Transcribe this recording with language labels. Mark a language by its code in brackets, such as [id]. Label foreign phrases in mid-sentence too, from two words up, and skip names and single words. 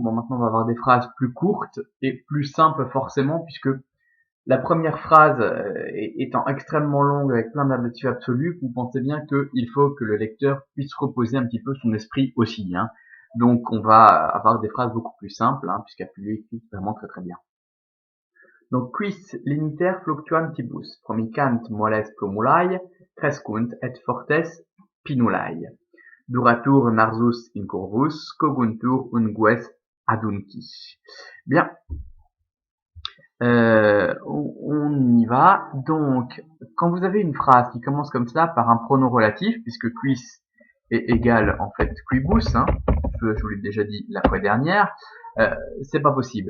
[fr] Bon, maintenant, on va avoir des phrases plus courtes et plus simples forcément, puisque la première phrase étant extrêmement longue avec plein d'adjectifs absolus, vous pensez bien qu'il faut que le lecteur puisse reposer un petit peu son esprit aussi. Donc, on va avoir des phrases beaucoup plus simples, puisqu'Apulio explique vraiment très très bien. [la] Donc quis leniter fluctuantibus promicant moles plumulae crescunt et fortes pinulae. Duratur narsus incurvus coguntur ungues adunci. [fr] Bien, on y va. Donc, quand vous avez une phrase qui commence comme ça par un pronom relatif, puisque quis est égal en fait quibus, je vous l'ai déjà dit la fois dernière, c'est pas possible.